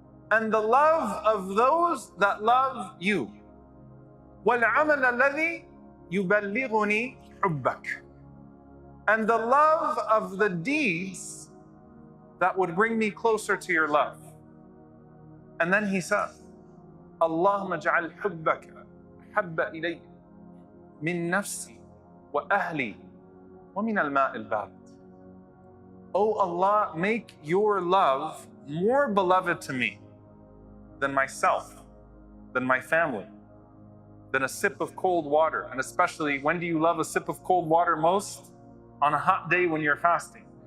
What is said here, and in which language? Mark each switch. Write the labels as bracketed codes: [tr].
[en] And the love of those that love you. [ar] وَالْعَمَلَ الَّذِي يُبَلِّغُنِي حُبَّكَ. [en] And the love of the deeds that would bring me closer to your love. And then he says, [ar] اللهم اجعل حبك حب إلي من نفسي وأهلي ومن الماء البارد. [en] Oh Allah, make your love more beloved to me than myself, than my family, than a sip of cold water. And especially, when do you love a sip of cold water most? On a hot day when you're fasting.